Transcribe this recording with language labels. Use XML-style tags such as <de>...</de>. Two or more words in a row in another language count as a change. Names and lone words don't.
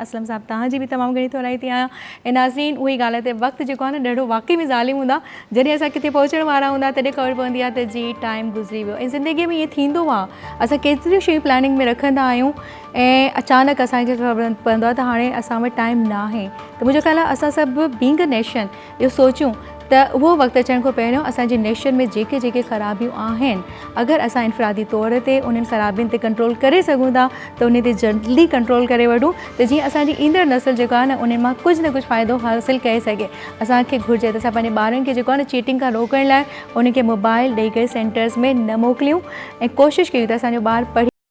<sd>असलम साहब, तव्हांजी बि तमामु घणी थोराइती आहियां। ऐं नाज़रीन, उहा ई ॻाल्हि आहे त वक़्तु जेको आहे न ॾाढो वाक़ई में ज़ालिम हूंदा। जॾहिं असां किथे पहुचण वारा हूंदा तॾहिं ख़बर पवंदी आहे त जी टाइम गुज़री वियो। ऐं ज़िंदगीअ में ईअं थींदो आहे, असां केतिरियूं शयूं प्लानिंग में रखंदा आहियूं ऐं अचानक असांखे ख़बर पवंदो आहे त हाणे असां वटि टाइम न आहे। त मुंहिंजो ख़्यालु आहे असां सभु</sd> <en>being a nation</en> <sd>इहो सोचूं त उहो वक़्तु अचण खां पहिरियों असांजे नेशन में जेके जेके ख़राबियूं आहिनि अगरि असां इनफ़रादी तौर ते उन्हनि ख़राबियुनि ते कंट्रोल करे सघूं था त उन ते जल्दी कंट्रोल करे वठूं त जीअं असांजी ईंदड़ नस्ल जेको आहे न उन मां कुझु न कुझु फ़ाइदो हासिलु करे सघे। असांखे घुरिजे त असां पंहिंजे ॿारनि खे जेको आहे न चीटिंग खां रोकण लाइ उनखे मोबाइल ॾेई करे सेंटर्स में न मोकिलियूं ऐं कोशिशि कयूं त असांजो ॿारु पढ़ी</sd>